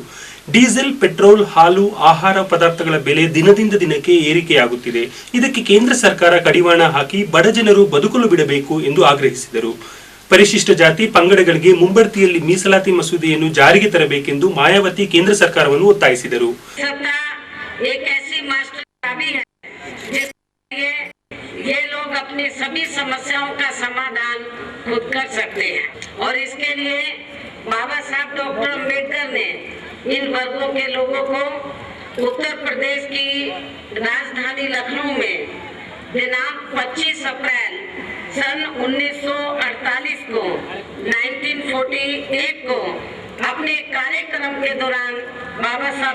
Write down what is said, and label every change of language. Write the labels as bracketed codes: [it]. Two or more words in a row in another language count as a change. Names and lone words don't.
[kn] ಡೀಸೆಲ್, ಪೆಟ್ರೋಲ್, ಹಾಲು, ಆಹಾರ ಪದಾರ್ಥಗಳ ಬೆಲೆ ದಿನದಿಂದ ದಿನಕ್ಕೆ ಏರಿಕೆಯಾಗುತ್ತಿದೆ. ಇದಕ್ಕೆ ಕೇಂದ್ರ ಸರ್ಕಾರ ಕಡಿವಾಣ ಹಾಕಿ ಬಡ ಜನರು ಬದುಕಲು ಬಿಡಬೇಕು ಎಂದು ಆಗ್ರಹಿಸಿದರು. ಪರಿಶಿಷ್ಟ ಜಾತಿ ಪಂಗಡಗಳಿಗೆ ಮುಂಬಡ್ತಿಯಲ್ಲಿ ಮೀಸಲಾತಿ ಮಸೂದೆಯನ್ನು ಜಾರಿಗೆ ತರಬೇಕೆಂದು ಮಾಯಾವತಿ ಕೇಂದ್ರ ಸರ್ಕಾರವನ್ನು ಒತ್ತಾಯಿಸಿದರು. [hi] बाबा साहब डॉक्टर अम्बेडकर ने इन वर्गों के लोगों को उत्तर प्रदेश की राजधानी लखनऊ में दिनांक 25 अप्रैल सन 1948 को 1948 को अपने कार्यक्रम के दौरान बाबा साहब